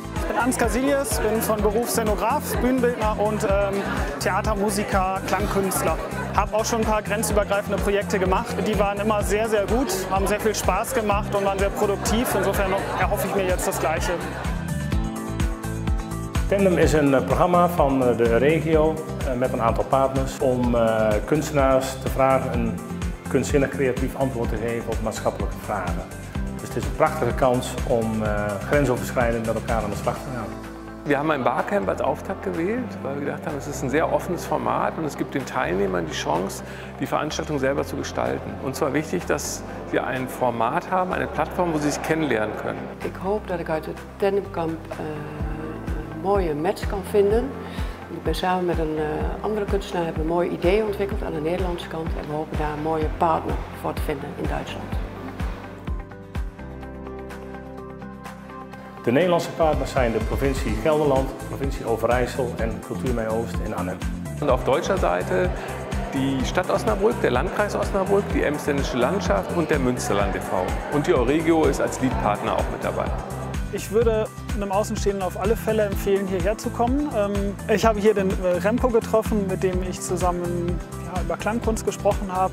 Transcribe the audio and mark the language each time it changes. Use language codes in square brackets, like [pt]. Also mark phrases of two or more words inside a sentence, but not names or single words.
[de] bin Ansgar Silius, bin von Beruf Szenograf, Bühnenbildner und Theatermusiker, Klangkünstler. Habe auch schon ein paar grenzübergreifende Projekte gemacht. Die waren immer sehr, sehr gut, haben sehr viel Spaß gemacht und waren sehr produktiv. Insofern erhoffe ich mir jetzt das Gleiche. [nl] Tandem is een programma van de regio met een aantal partners om kunstenaars te vragen een kunstzinnig creatief antwoord te geven op maatschappelijke vragen. Dus het is een prachtige kans om grensoverschrijdend met elkaar aan de slag te gaan. [de] Wir haben ein Barcamp als Auftakt gewählt, weil wir gedacht haben, es ist ein sehr offenes Format und es gibt den Teilnehmern die Chance, die Veranstaltung selber zu gestalten. Und zwar wichtig, dass wir ein Format haben, eine Plattform, wo sie sich kennenlernen können. [nl] Ik hoop dat ik uit het Tandemkamp een mooie match kan vinden. Ik ben samen met een andere kunstenaar hebben een mooi idee ontwikkeld aan de Nederlandse kant en we hopen daar een mooie partner voor te vinden in Duitsland. De Nederlandse partners zijn de provincie Gelderland, de provincie Overijssel en Kulturmei Oost in Arnhem. [de] Und auf deutscher Seite die Stadt Osnabrück, der Landkreis Osnabrück, die Emsländische Landschaft und der Münsterland e.V. Und die Euregio ist als Leadpartner auch mit dabei. Ich würde einem Außenstehenden auf alle Fälle empfehlen, hierher zu kommen. Ich habe hier den Remco getroffen, mit dem ich zusammen über Klangkunst gesprochen habe.